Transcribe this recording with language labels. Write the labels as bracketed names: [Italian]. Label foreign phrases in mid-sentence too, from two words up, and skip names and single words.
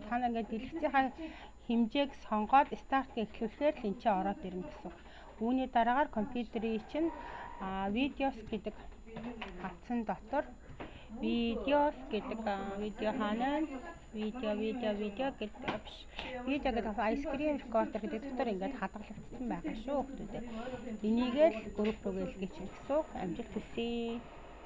[Mongolian] Та нар ингээд дэлгэцийнхаа хэмжээг сонгоод start гэж эхлүүлэхээр л энэ чинь ороод ирнэ гэсэн. Үүний дараагаар компьютерийн чинь videos гэдэг хавцсан дотор videos гэдэг видео хаана видео гэдэг видео гэдэг [English] ice cream recorder [Mongolian] гэдэг дотор ингээд хадгалагдсан байгаа шүү хүүхдүүдээ. Энийг л групп руу илгээж гэсэн. Амжилт хүсье.